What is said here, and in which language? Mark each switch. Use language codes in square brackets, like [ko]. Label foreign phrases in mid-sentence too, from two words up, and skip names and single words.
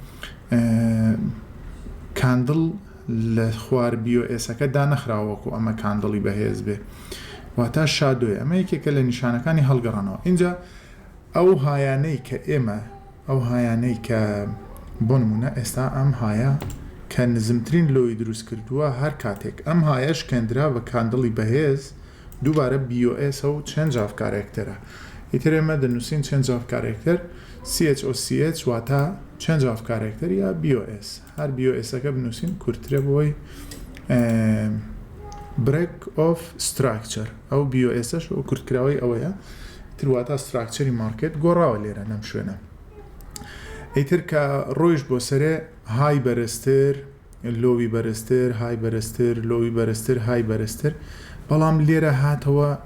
[ckb] کاندڵ لە خوار BOS-ەکە دانەخراوەکو ئەمە کاندڵی بەهێز بێ واتە شادۆی ئەمە یەکێکە لە نیشانەکانی هەڵگەڕانەوە اینجا ئەو هایانەی کە ئێمە ئەو هایانەی کە بۆ نمونە ئێستا ئەم هایە کە نزمترین لۆی دروست کردووە هەر کاتێک ئەم هایەش کەندرا بە کاندڵی بەهێز دووبارە BOS و [en] change of [ckb] کارکتەرە ئیتر ئێمە دەنووسین [en] change of [ckb] کارکتەر CHOCH واتە [en] change of [ckb] کارکتەر یا BOS هەر BOS-ەکە بنووسین کورتترە بۆی [en] break of structure [ckb] ئەو BOS-ەش و کورتکراوەی ئەوەیە ترواتە structure مارکت گۆڕاوە لێرە نەم شوێنە ئیتر کە ڕۆیش بۆ سەرێ های بەرزتر لۆوی بەرزتر های بەرزتر لۆوی بەرزتر های بەرزتر بەڵام لێرە هاتەوە